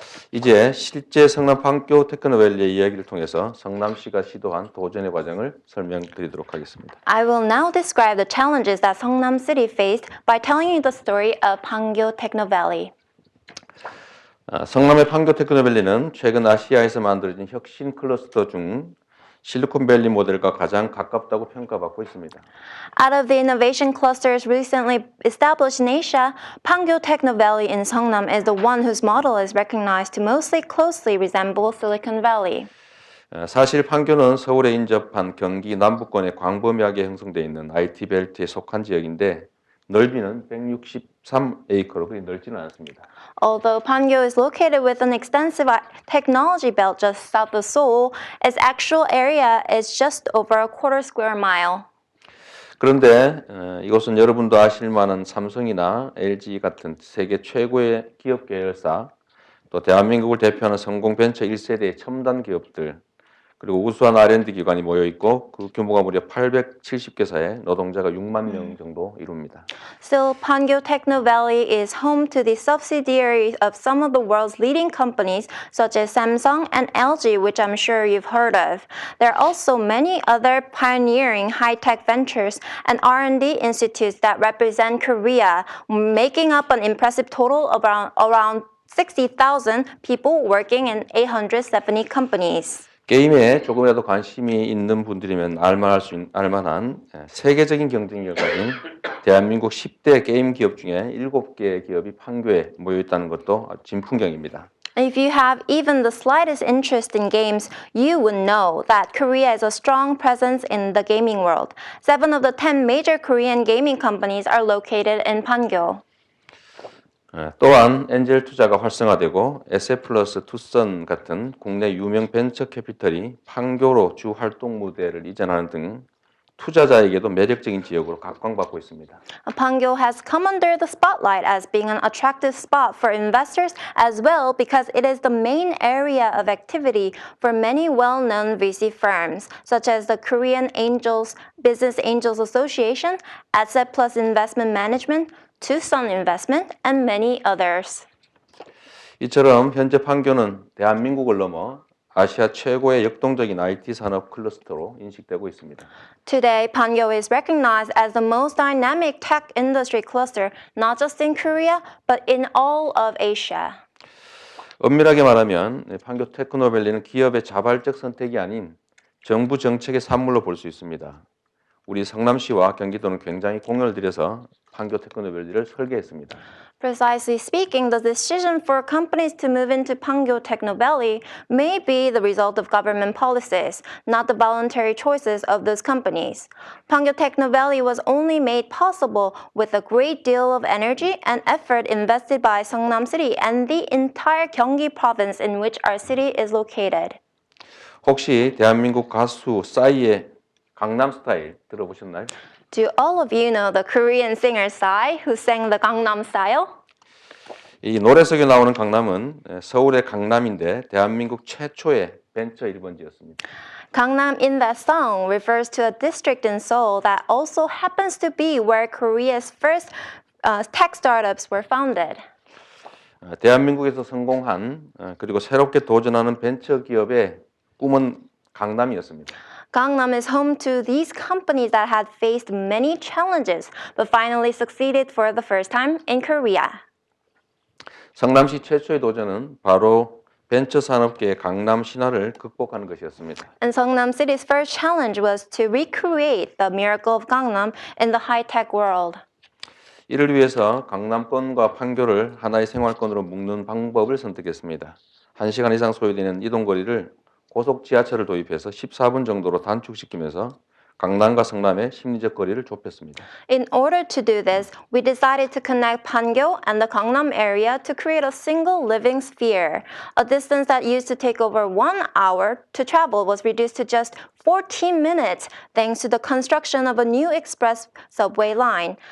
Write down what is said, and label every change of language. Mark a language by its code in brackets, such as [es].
[ko] 이제 실제 성남 판교 테크노밸리의 이야기를 통해서 성남시가 시도한 도전의 과정을 설명드리도록 하겠습니다. [en] I will now describe the challenges that Seongnam City faced by telling you the story of Pangyo Techno Valley. [ko] 성남의 판교 테크노밸리는 최근 아시아에서 만들어진 혁신 클러스터 중 실리콘밸리 모델과 가장 가깝다고 평가받고 있습니다. [en] Out of the innovation clusters recently established in Asia, Pangyo Techno Valley in Seongnam is the one whose model is recognized to mostly closely resemble Silicon Valley. [ko] 사실 판교는 서울에 인접한 경기 남부권에 광범위하게 형성되어 있는 IT 벨트에 속한 지역인데 넓이는 163에이커로 그리 넓지는 않습니다. [en] Although Pangyo is located within an extensive technology belt just south of Seoul, its actual area is just over a quarter square mile. [ko] 그런데 이곳은 여러분도 아실 만한 삼성이나 LG 같은 세계 최고의 기업 계열사, 또 대한민국을 대표하는 성공 벤처 1세대의 첨단 기업들, 그리고 우수한 R&D 기관이 모여 있고 그 규모가 무려 870개사에 노동자가 6만 명 정도 이룹니다. [en] Still, Pangyo Techno Valley is home to the subsidiaries of some of the world's leading companies such as Samsung and LG, which I'm sure you've heard of. There are also many other pioneering high-tech ventures and R&D institutes that represent Korea, making up an impressive total of around 60,000 people working in 870 companies. [ko] 게임에 조금이라도 관심이 있는 분들이면 알만한 세계적인 경쟁력을 가진 대한민국 10대 게임 기업 중에 7개 기업이 판교에 모여 있다는 것도 진풍경입니다. [en] If you have even the slightest interest in games, you would know that Korea is a strong presence in the gaming world. 7 of the 10 major Korean gaming companies are located in Pangyo. [ko] 또한 엔젤 투자가 활성화되고 SF+, 투썸 같은 국내 유명 벤처 캐피털이 판교로 주 활동 무대를 이전하는 등 투자자에게도 매력적인 지역으로 각광받고 있습니다. [en] Pangyo has come under the spotlight as being an attractive spot for investors as well because it is the main area of activity for many well-known VC firms such as the Korean Business Angels Association, Asset Plus Investment Management, Tucson Investment, and many others. [ko] 이처럼 현재 판교는 대한민국을 넘어 아시아 최고의 역동적인 IT 산업 클러스터로 인식되고 있습니다. [en] Today, Pangyo is recognized as the most dynamic tech industry cluster, not just in Korea, but in all of Asia. [ko] 엄밀하게 말하면 판교 테크노밸리는 기업의 자발적 선택이 아닌 정부 정책의 산물로 볼 수 있습니다. 우리 성남시와 경기도는 굉장히 공을 들여서 판교 테크노밸리를 설계했습니다. [en] Precisely speaking, the decision for companies to move into Pangyo Techno Valley may be the result of government policies, not the voluntary choices of those companies. Pangyo Techno Valley was only made possible with a great deal of energy and effort invested by Seongnam City and the entire Gyeonggi province in which our city is located. [ko] 혹시 대한민국 가수 싸이의 강남 스타일 들어보셨나요? [en] Do all of you know the Korean singer Psy who sang the Gangnam Style? [ko] 이 노래 속에 나오는 강남은 서울의 강남인데 대한민국 최초의 벤처 1번지였습니다. [en] Gangnam in that song refers to a district in Seoul that also happens to be where Korea's first tech startups were founded. [ko] 대한민국에서 성공한 그리고 새롭게 도전하는 벤처 기업의 꿈은 강남이었습니다. [en] Gangnam is home to these companies that had faced many challenges but finally succeeded for the first time in Korea. [ko] 성남시 최초의 도전은 바로 벤처 산업계의 강남 신화를 극복하는 것이었습니다. [en] And Seongnam City's first challenge was to recreate the miracle of Gangnam in the high-tech world. [ko] 이를 위해서 강남권과 판교를 하나의 생활권으로 묶는 방법을 선택했습니다. 1시간 이상 소요되는 이동거리를 고속 지하철을 도입해서 14분 정도로 단축시키면서 강남과 성남의 심리적 거리를 좁혔습니다. [en] In order to do this, we decided to connect Pangyo and the Gangnam area to create a single living sphere. A distance that used to take over 1 hour to travel was reduced to just 14 minutes thanks to the construction of a new express subway line.